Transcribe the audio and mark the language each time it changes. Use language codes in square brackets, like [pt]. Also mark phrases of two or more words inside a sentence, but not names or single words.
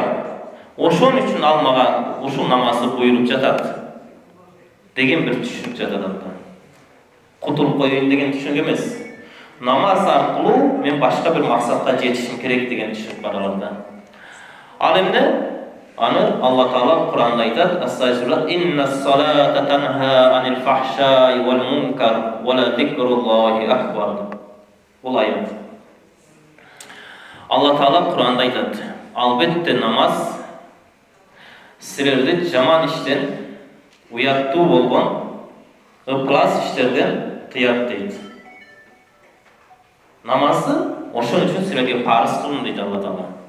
[ky] Ошон үчүн ал мага ушул намазды буйруп жатат деген бир түшүнүк жатат анда. Кутулуп коеюн деген түшүнүк эмес. Намаз аркылуу мен башка бир максатка жетишим керек деген түшүнүк бар аларда. Ал эмне? Аны Алла Таала Кур'анда айтат: "Астагфируллах, [ar] إن الصلاة تنهى عن الفحشاء والمنكر ولذكر الله أكبر." [ky] Бул аят. Алла Таала Кур'анда айтат: "Албетте намаз силерди жаман иштен, уяттуу болгон ыплас иштерден тыят" дейт. Намазды ошон үчүн силерге парыз кылдым дейт Алла Таала.